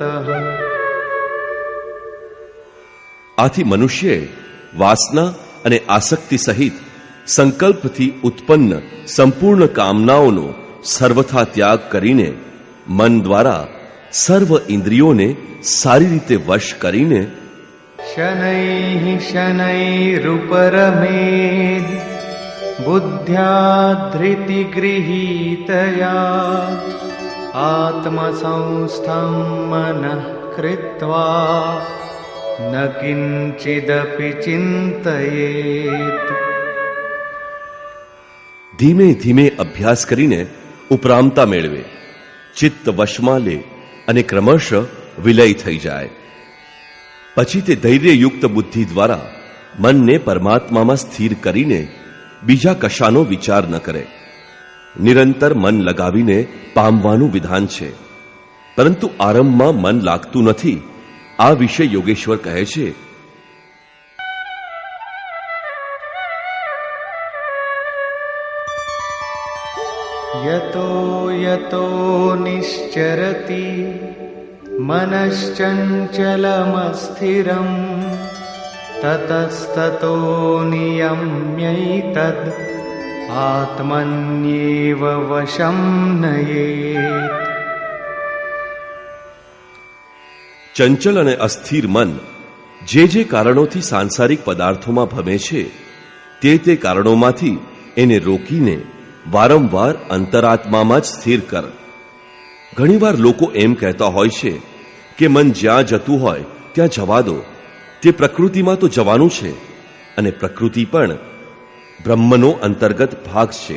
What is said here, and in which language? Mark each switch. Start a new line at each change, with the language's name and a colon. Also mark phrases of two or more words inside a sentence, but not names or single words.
Gujarati: આથી મનુષ્યે વાસના અને આસક્તિ સહિત સંકલ્પથી ઉત્પન્ન સંપૂર્ણ કામનાઓનો સર્વથા ત્યાગ કરીને મન દ્વારા સર્વ ઇન્દ્રિયોને સારી રીતે વશ કરીને
Sanskrit: शनैः शनैरुपरमेद बुद्ध्या धृति गृहीतया आत्मसंस्थं मनः कृत्वा न किंचिदपि चिंतयेत्।
Gujarati: ધીમે ધીમે અભ્યાસ કરીને ઉપરામતા મેળવે, ચિત્ત વશમાં લે અને ક્રમશઃ વિલય થઈ જાય. પછી તે ધૈર્યયુક્ત બુદ્ધિ દ્વારા મનને પરમાત્મામાં સ્થિર કરીને બીજા કશાનો વિચાર ન કરે. નિરંતર મન લગાવીને પામવાનું વિધાન છે, પરંતુ આરંભમાં મન લાગતું નથી. આ વિશે યોગેશ્વર કહે છે,
Sanskrit: यतो यतो निश्चरति मनश्चञ्चलमस्थिरं ततस्ततो नियम्यैतद् आत्मन्येव वशं नयेत्।
Gujarati: ચંચલ અને અસ્થિર મન જે કારણોથી સાંસારિક પદાર્થોમાં ભમે છે તે કારણોમાંથી એને રોકીને વારંવાર અંતરાત્મામાં જ સ્થિર કર. ઘણીવાર લોકો એમ કહેતા હોય છે કે મન જ્યાં જતું હોય ત્યાં જવા દો, તે પ્રકૃતિમાં તો જવાનું છે, અને પ્રકૃતિ પણ બ્રહ્મનો અંતર્ગત ભાગ છે.